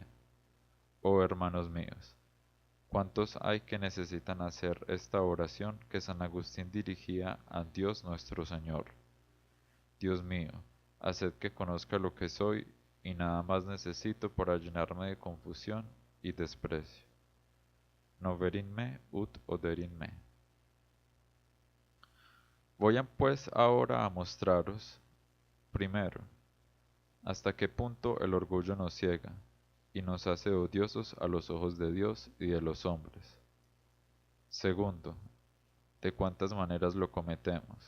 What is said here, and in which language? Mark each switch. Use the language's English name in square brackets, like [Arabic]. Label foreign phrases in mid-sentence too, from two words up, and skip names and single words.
[Spanish] Oh hermanos míos, ¿cuántos hay que necesitan hacer esta oración que San Agustín dirigía a Dios nuestro Señor? Dios mío, haced que conozca lo que soy y nada más necesito para llenarme de confusión y desprecio. [Latin] Noverin me ut oderin me. [Spanish] Voy pues ahora a mostraros, primero, hasta qué punto el orgullo nos ciega y nos hace odiosos a los ojos de Dios y de los hombres. Segundo, de cuántas maneras lo cometemos.